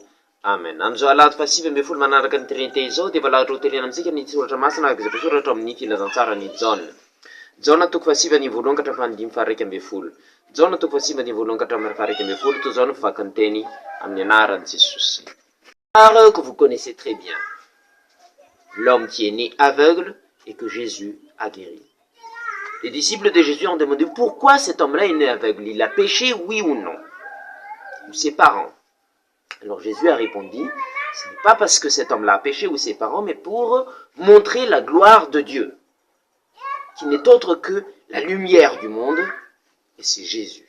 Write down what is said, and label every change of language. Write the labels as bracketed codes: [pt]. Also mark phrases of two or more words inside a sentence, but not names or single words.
[mg] Amen. Amin'izao alahady fasivy ambin'ny folo manaraka ny Trinité izao dia valahatra ho terena amintsika ny soratra masina izay voasoratra amin'ny filazantsara ny Jaona. Jaona toko fasivy ny voalohany ka hatramin'ny dimy faha raika ambin'ny folo. Jaona toko fasivy ny voalohany ka hatramin'ny faha raika ambin'ny folo. Toy izao no mivaky ny teny amin'ny anaran'i Jesosy. [fr] Que vous connaissez très bien. L'homme qui est né aveugle et que Jésus a guéri. Les disciples de Jésus ont demandé pourquoi cet homme-là est né aveugle. Il a péché, oui ou non? Ou ses parents? Alors Jésus a répondu, ce n'est pas parce que cet homme-là a péché ou ses parents, mais pour montrer la gloire de Dieu, qui n'est autre que la lumière du monde, et c'est Jésus.